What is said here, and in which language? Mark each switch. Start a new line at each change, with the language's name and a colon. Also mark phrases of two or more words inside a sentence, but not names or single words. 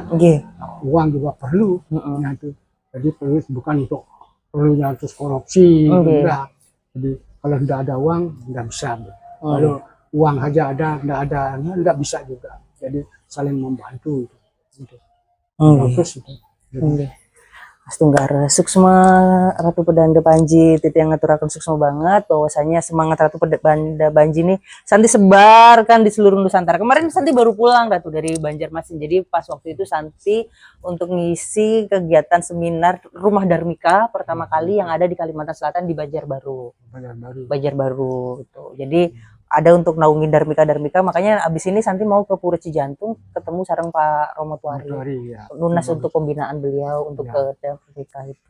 Indonesian: Uang juga perlu. Nah, itu. Jadi perlu bukan untuk perlunya terus korupsi, enggak. Jadi kalau tidak ada uang nggak bisa. Kalau uang aja ada, nggak bisa juga. Jadi saling membantu. Bagus itu.
Balinese: Astunggara suksma
Indonesian: Ratu Pedanda Panji
Balinese: titi yang ngaturaken suksma banget
Indonesian: bahwasanya semangat Ratu Pedanda Panji ini Santi sebarkan di seluruh Nusantara. Kemarin Santi baru pulang Ratu dari Banjarmasin. Jadi pas waktu itu Santi untuk ngisi kegiatan seminar Rumah Dharmika pertama kali yang ada di Kalimantan Selatan di Banjarbaru. Banjarbaru itu. Jadi ada untuk naungin Dharmika, makanya abis ini Santi mau ke Pura Cijantung ketemu sareng Pak Romo Tuari, lunas untuk pembinaan beliau untuk ke Dharmika itu.